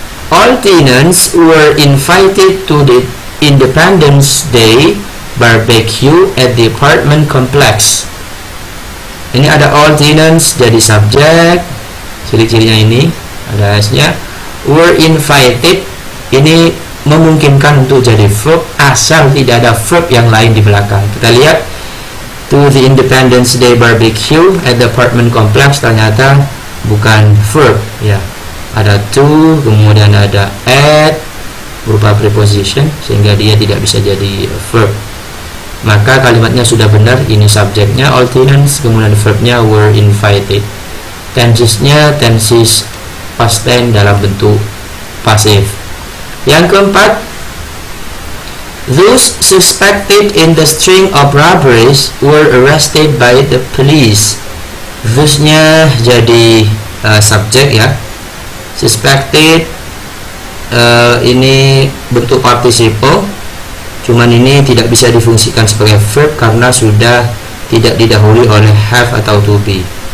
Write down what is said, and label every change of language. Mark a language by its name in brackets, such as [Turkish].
[English] All tenants were invited to the Independence Day barbecue at the apartment complex. [Indonesian] Ini ada [English] all tenants [Indonesian] jadi subjek. Ciri-cirinya ini ada s-nya. [English] Were invited [Indonesian] ini memungkinkan untuk jadi verb asal tidak ada verb yang lain di belakang. Kita lihat [English] to the Independence Day barbecue at the apartment complex [Indonesian] ternyata bukan verb ya. Ada to, kemudian ada at berupa preposition sehingga dia tidak bisa jadi verb. Maka kalimatnya sudah benar. Ini subjeknya [English] all tenants, [Indonesian] kemudian verbnya [English] were invited. [Indonesian] Tensesnya tenses past tense dalam bentuk pasif. Yang keempat, [English] those suspected in the string of robberies were arrested by the police. [Indonesian] Those-nya jadi subjek ya. Suspected ini bentuk participle, cuman ini tidak bisa difungsikan sebagai verb karena sudah tidak didahului oleh have atau to be.